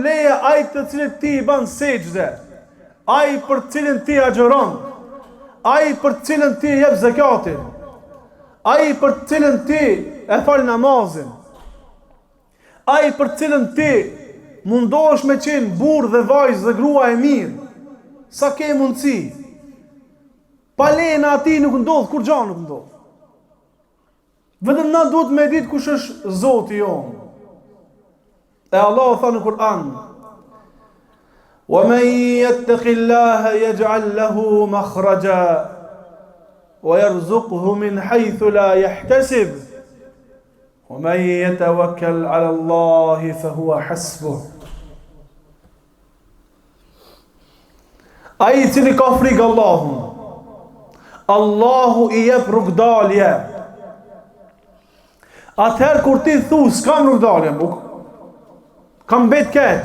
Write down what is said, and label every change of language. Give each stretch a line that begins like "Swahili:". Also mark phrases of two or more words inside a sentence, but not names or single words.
Albanian: leje ajtë të cilit ti i banë seqde, ajë për cilin ti agjeron, ajë për cilin ti jep zekatin, ajë për cilin ti e falë namazin, ajë për cilin ti mundohesh me qenë burr dhe vajzë dhe grua e mirë, sa ke mundësi, pa lejnë ati nuk ndodhë, kur gjanë nuk ndodhë. Vetëm na duhet me ditë kush është Zoti jonë. E Allah tha në Kur'an:
Arabic: "ومن يتق الله يجعل له مخرجا ويرزقه من حيث لا يحتسب ومن يتوكل على الله فهو حسبه."
Albanian: Ai i cili ka frikë Allahun, Allahu i jep rrugdalje. Atëherë kur ti thu s'kam rrugdalje, kam bet keq.